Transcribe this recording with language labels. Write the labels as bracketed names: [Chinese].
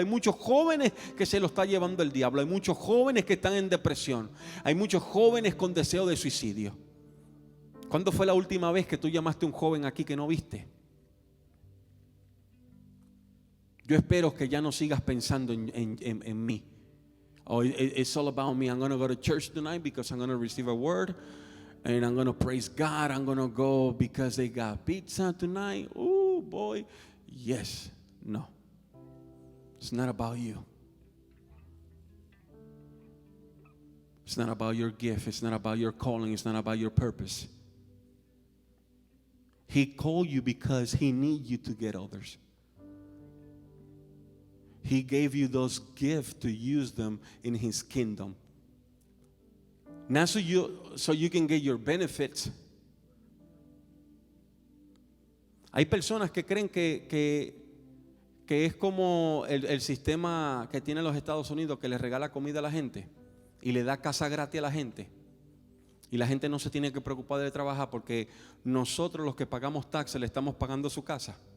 [Spanish] Hay muchos jóvenes que se lo está llevando el diablo. Hay muchos jóvenes que están en depresión. Hay muchos jóvenes con deseo de suicidio. ¿Cuándo fue la última vez que tú llamaste a un joven aquí que no viste? Yo espero que ya no sigas pensando en mí. [English] Oh, it's all about me. I'm going to go to church tonight because I'm going to receive a word. And I'm going to praise God. I'm going to go because they got pizza tonight. Oh boy. Yes. No. It's not about you. It's not about your gift. It's not about your calling. It's not about your purpose. He called you because He needs you to get others. He gave you those gifts to use them in His kingdom. Not so you can get your benefits. [Spanish] Hay personas que creen que es como el sistema que tiene los Estados Unidos, que le regala comida a la gente y le da casa gratis a la gente. Y la gente no se tiene que preocupar de trabajar porque nosotros los que pagamos [English] taxes [Spanish] le estamos pagando su casa.